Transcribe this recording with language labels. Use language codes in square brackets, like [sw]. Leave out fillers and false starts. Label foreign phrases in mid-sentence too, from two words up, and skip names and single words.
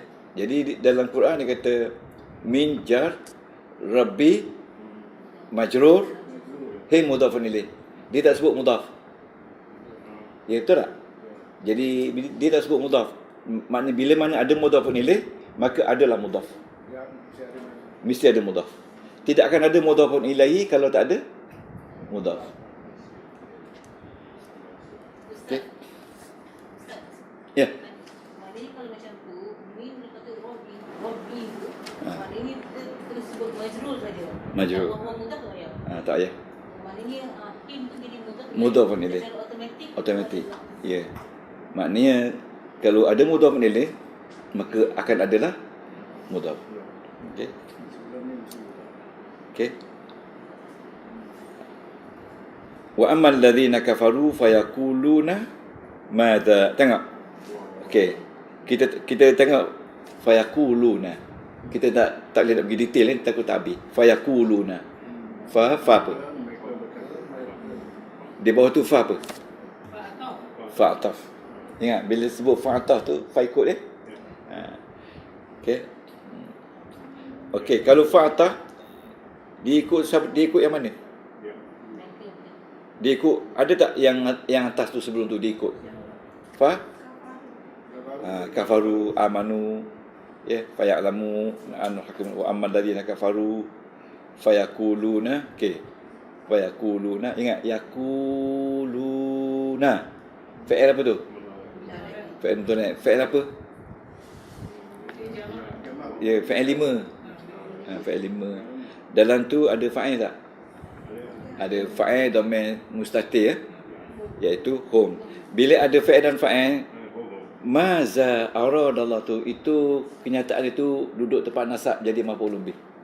[ms] Jadi dalam Quran dia kata [ar] من جر ربي مجرور, [ms] hi [ar] مضاف إليه. [ms] Dia tak sebut mudhaf. Ya, betul tak? Jadi dia tak sebut mudhaf. Maknanya bila mana ada [ar] مضاف إليه, [ms] maka adalah mudhaf. Mesti ada mudhaf. Tidak akan ada [ar] مضاف إليه [ms] kalau tak ada mudhaf. Okey. Ya. Maknanya kalau macam tu, min dia kata Robbi tu, maknanya kita terus sebut majrur saja. Majrur. Kalau mudhaf tak payah. Tak payah. Maknanya him tu jadi mudhaf. [ar] مضاف إليه. [ms] Secara Automatik. Ya. Maknanya kalau ada [ar] مضاف إليه, [ms] maka akan adalah mudhaf. Okey. Okey. [ar] وأما الذين كفروا فيقولون ماذا. [ms] Tengok. Okey. Kita tengok fayaquluna. Kita tak boleh nak pergi detail ni, takut tak habis. Fayaquluna. Fa apa? Di bawah tu fa apa? Fa'ataf. Ingat bila sebut fa'ataf tu fa ikut dia. Okey. Okey, kalau fa'ataf dia ikut yang mana? Dia ikut, ada tak yang atas tu sebelum tu dia ikut? [ar] فكفروا آمنوا يا فيعلمو أن حكيم وأما الذين كفروا فيقولون. [ms] Okey. Fa yaquluna, ingat yaquluna. Fa'il apa tu? [ar] فعل مضارع'. [ms] Fa'il apa? Ya, fa'il 5. Fa'il 5. Dalam tu ada fa'il tak? Ada [ar] فاعل ضمير مستتر, [ms] iaitu hum. Bila ada fa'il dan fa'il, [ar] ماذا أراد الله [ms] tu, itu kenyataan itu duduk tempat nasab jadi [ar] مفعول به.